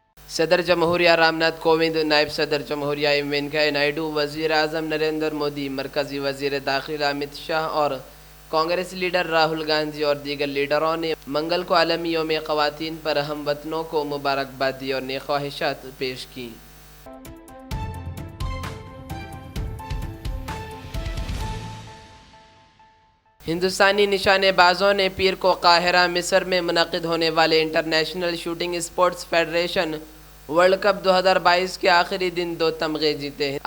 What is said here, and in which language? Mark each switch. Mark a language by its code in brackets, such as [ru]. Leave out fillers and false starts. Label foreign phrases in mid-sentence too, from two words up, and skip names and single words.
[ur] صدر جمہوریہ رام ناتھ کووند، نائب صدر جمہوریہ ایم وینکیا نائیڈو، وزیر اعظم نریندر مودی، مرکزی وزیر داخلہ امت شاہ اور کانگریس لیڈر راہل گاندھی اور دیگر لیڈروں نے منگل کو عالمی یوم خواتین پر ہم وطنوں کو مبارکباد دی اور نیک خواہشات پیش کیں۔ ہندوستانی نشانے بازوں نے پیر کو قاہرہ مصر میں منعقد ہونے والے انٹرنیشنل شوٹنگ اسپورٹس فیڈریشن ورلڈ کپ 2022 کے آخری دن 2 تمغے جیتے ہیں۔